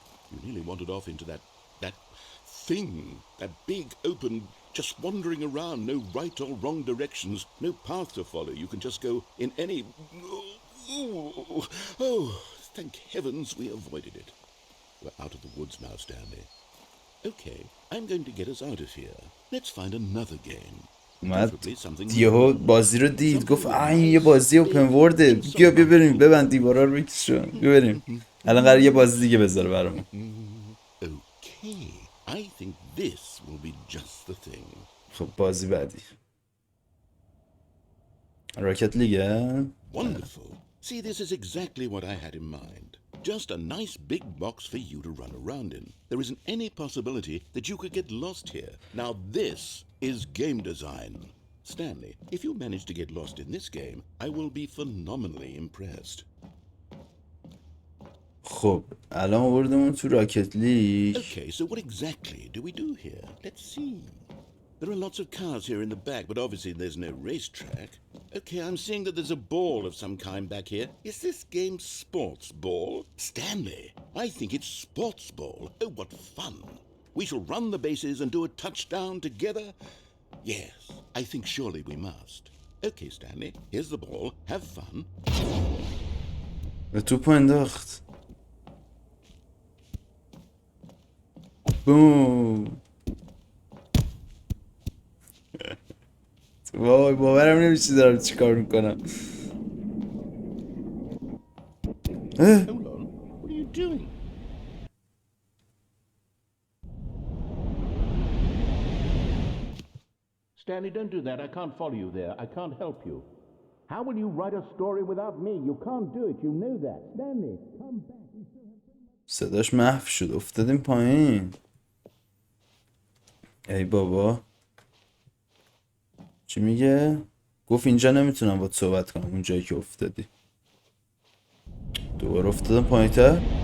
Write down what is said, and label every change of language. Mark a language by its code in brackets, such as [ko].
[en] You nearly wandered off into that thing, that big open, just wandering around, no right or wrong directions, no path to follow. You can just go in any... Oh, thank heavens we avoided it. We're out of the woods now, Stanley. Okay, I'm going to get us out of here. Let's find another game. [fa] اومد یهو بازی رو دید گفت این یه بازی اوپن ورده، بیا بریم ببند دیوارا رو بکشون بیا بریم. الان قراره یه بازی دیگه بذاره برامون. [en] Okay, I think this will be just the thing. [fa] خب بازی بعدی راکت لیگه. [en] Wonderful. See, this is exactly what I had in mind. Just a nice big box for you to run around in. There isn't any possibility that you could get lost here. Now this is game design. Stanley, if you manage to get lost in this game, I will be phenomenally impressed. [fa] خب الان آوردمون تو راکت لیگ. [en] Okay, so what exactly do we do here? Let's see. There are lots of cars here in the back, but obviously there's no racetrack. Okay, I'm seeing that there's a ball of some kind back here. Is this game sports ball? Stanley, I think it's sports ball. Oh, what fun. We shall run the bases and do a touchdown together. Yes, I think surely we must. Okay, Stanley, here's the ball. Have fun. [fa] به توپ انداخت. بوم. وای باورم نمیشه دارم چی کار میکنم. [en] Hold on, what are you doing? Stanley, don't do that. I can't follow you there. I can't help you. How will you write a story without me? You can't do it. You know that. Stanley, come back. [fa] صداش محو شد افتادیم پایین. ای بابا چی میگه؟ گفت اینجا نمیتونم باید صحبت کنم اون جایی که افتادی. دوباره افتادم پایین تر.